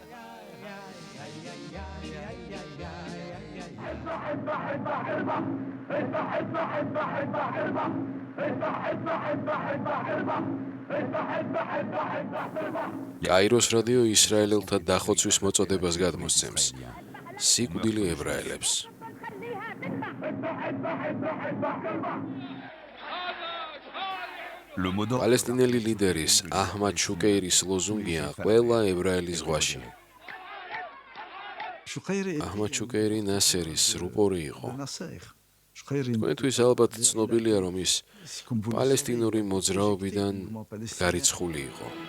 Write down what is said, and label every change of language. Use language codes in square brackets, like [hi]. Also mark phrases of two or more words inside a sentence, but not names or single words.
[ka] კაიროს რადიო ისრაელელთა დახოცვის მოწოდებას გადმოსცემს. სიკვდილი ებრაელებს. [fr] Le mot d'ordre [ka] პალესტინელი ლიდერის აჰმად შუკეირის ლოზუნგია ყველა ებრაელის ზღვაში. აჰმად შუკეირი ნასერის რუპორი იყო. თქვენთვის ალბათ ცნობილია, რომ ის პალესტინური მოძრაობიდან გარიცხული იყო.